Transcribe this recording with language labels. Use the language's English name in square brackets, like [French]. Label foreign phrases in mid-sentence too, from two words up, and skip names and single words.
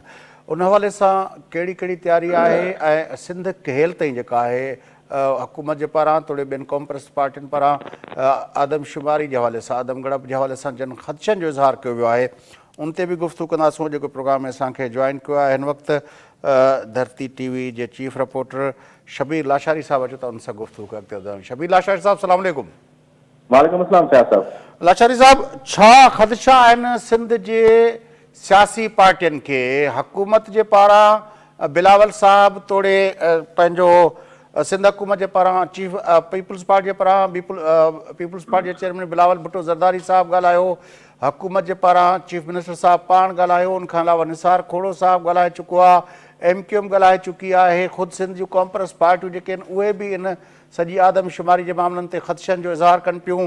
[Sindhi] उन हवाले सां कहिड़ी कहिड़ी तयारी आहे ऐं सिंध केल ताईं जेका आहे हुकूमत जे पारां तोड़े ॿियनि क़ौम परस्त पार्टियुनि पारां आदमशुमारी जे हवाले सां, आदम ॻणप जे हवाले सां जिन ख़दशनि जो इज़हार कयो वियो आहे उन ते बि गुफ़्तगू कंदासूं। जेको प्रोग्राम में असांखे जॉइन कयो आहे हिन वक़्तु धरती टीवी जे [English] chief reporter [Sindhi] शबीर लाशारी साहब अचो था, उन सां गुफ़्तगू खे अॻिते वधायूं। शबीर लाशारी साहब, [Arabic] سلام عليكم. وعليكم السلام [Sindhi] शाह साहब। लाशारी साहब, छा ख़दशा आहिनि सिंध जे सियासी पार्टियुनि खे हुकूमत जे पारां? बिलावल साहब तोड़े पंहिंजो सिंध हुकूमत जे पारां चीफ पीपल्स पार्टी जे पारां पीपल्स पार्टी जे चेयरमैन बिलावल भुट्टो ज़रदारी साहब ॻाल्हायो, हुकूमत जे पारां [English] chief minister [Sindhi] साहब पाण ॻाल्हायो, उनखां अलावा निसार खोड़ो साहब ॻाल्हाए चुको आहे, MQM ॻाल्हाए चुकी आहे, ख़ुदि सिंध जूं क़ौम परस्त पार्टियूं जेके आहिनि उहे बि इन सॼी आदमशुमारी जे मामलनि ते ख़दशनि जो इज़हार कनि पियूं।